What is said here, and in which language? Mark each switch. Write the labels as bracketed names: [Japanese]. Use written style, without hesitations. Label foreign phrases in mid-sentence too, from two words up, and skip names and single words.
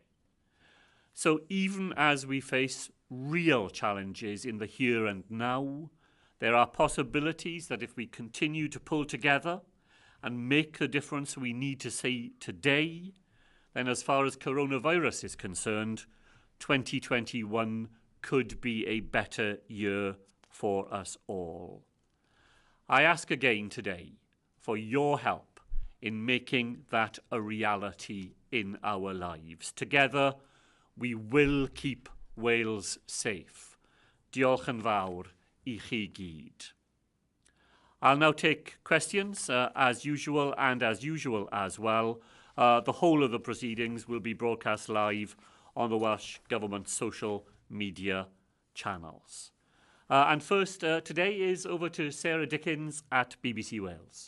[English] So even as we face real challenges in the here and now, there are possibilities that if we continue to pull together and make the difference we need to see today, then as far as coronavirus is concerned, 2021 could be a better year for us all. I ask again today for your help in making that a reality in our lives. Together, we will keep Wales safe. [Welsh] Diolch yn fawr I chi gyd. [English] I'll now take questions as usual as well. The whole of the proceedings will be broadcast live on the Welsh Government social media channels. And first today is over to Sarah Dickens at BBC Wales.